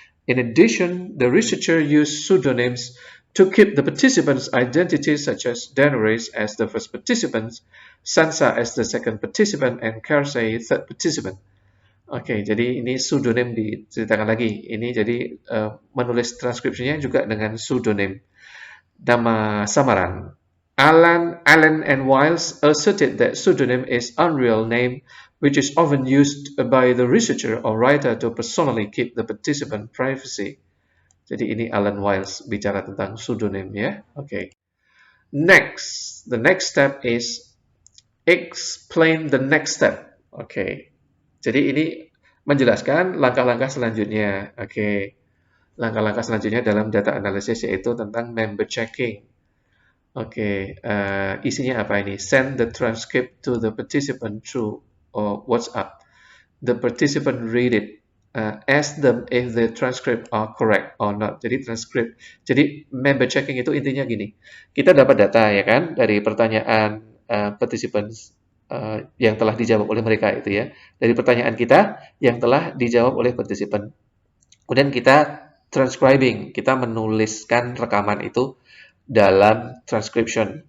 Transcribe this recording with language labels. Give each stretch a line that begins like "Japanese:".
English: In addition, the researcher used pseudonyms to keep the participants' identities, such as Danaris as the first participant, Sansa as the second participant, and Kersey third participant.
Indonesian: Oke, jadi ini pseudonym diceritakan lagi. Ini jadi menulis transkripsinya juga dengan pseudonym. Nama samaran.
English: Allen and Wiles asserted that pseudonym is unreal name which is often used by the researcher or writer to personally keep the participant privacy.
Indonesian: Jadi ini Alan Wiles bicara tentang pseudonym ya. Oke.
English: Next, the next step is explain the next step. Oke.
Indonesian: Jadi ini menjelaskan langkah-langkah selanjutnya. Oke. Langkah-langkah selanjutnya dalam data analysis yaitu tentang member checking. Oke, isinya apa ini?
English: Send the transcript to the participant through WhatsApp. The participant read it. Ask them if the transcript are correct or not.
Indonesian: Jadi member checking itu intinya gini. Kita dapat data ya kan dari pertanyaan participants yang telah dijawab oleh mereka itu ya. Dari pertanyaan kita yang telah dijawab oleh participant. Kemudian kita transcribing, kita menuliskan rekaman itu dalam transcription.